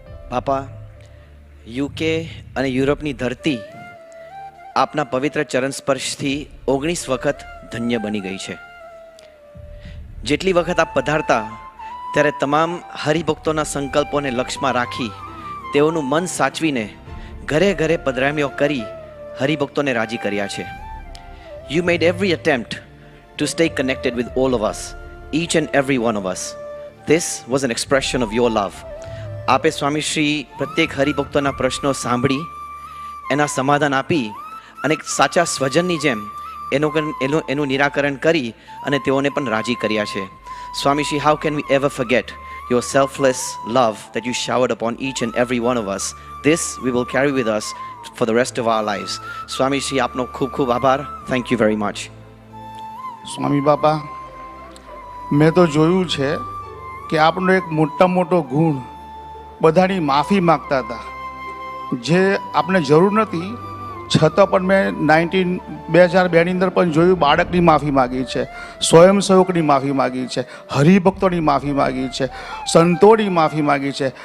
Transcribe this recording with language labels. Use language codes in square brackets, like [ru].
[gu] બાપા, યુકે અને યુરોપની ધરતી આપના પવિત્ર ચરણ સ્પર્શથી 19 વખત ધન્ય બની ગઈ છે. જેટલી વખત આપ પધારતા ત્યારે તમામ હરિભક્તોના સંકલ્પોને લક્ષ્યમાં રાખી તેઓનું મન સાચવીને ઘરે ઘરે પધરામણીઓ કરી હરિભક્તોને રાજી કર્યા છે. [en] You made every attempt to stay connected with all of us, each and every one of us. This was an expression of your love. [gu] આપે સ્વામી શ્રી પ્રત્યેક હરિભક્તોના પ્રશ્નો સાંભળી એના સમાધાન આપી અને સાચા સ્વજનની જેમ એનું નિરાકરણ કરી અને તેઓને પણ રાજી કર્યા છે. [en] Swami Shri, how can we ever forget your selfless love that you showered upon each and every one of us? This we will carry with us for the rest of our lives. [gu] Swami Shri, આપનો ખૂબ ખૂબ આભાર. [en] Thank you very much. [gu] સ્વામી બાપા, મેં તો જોયું છે કે આપણો એક મોટો ગુણ બધાની માફી માગતા હતા, જે આપણે જરૂર નથી, છતાં પણ મેં 2002ની અંદર પણ જોયું, બાળકની માફી માગી છે, સ્વયંસેવકની માફી માગી છે, હરિભક્તોની માફી માગી છે, સંતોની માફી માગી છે.